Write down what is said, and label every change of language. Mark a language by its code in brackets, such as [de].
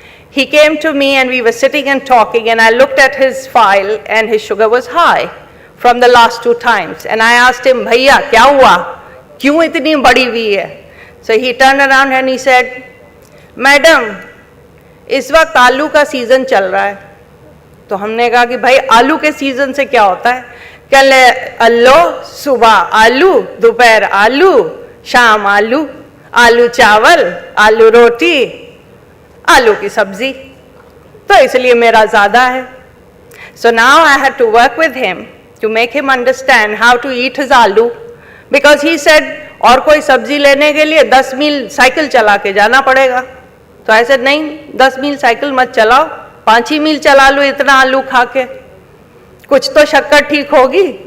[en] He came to me and we were sitting and talking, and I looked at his file and his sugar was high from the last 2 times. And I asked him, [hi] Bhaiya, kya hua? Kyun itni badi hui hai? [en] So he turned around and he said, Madam, [hi] इस वक्त आलू का season चल रहा है. तो हमने कहा कि भाई आलू के सीजन से क्या होता है? कहले अल्लो, सुबह आलू, दोपहर आलू, शाम आलू, आलू चावल, आलू रोटी, आलू की सब्जी. तो इसलिए मेरा ज़्यादा है. [en] So now I had to work with him to make him understand how to eat his aloo, because he said [hi] और कोई सब्जी लेने के लिए 10 मील साइकिल चला के जाना पड़ेगा. तो [en] I said [hi] नहीं, 10 मील साइकिल मत चलाओ, 5 ही मील चला लो इतना आलू खा के, कुछ तो शक्कर ठीक होगी.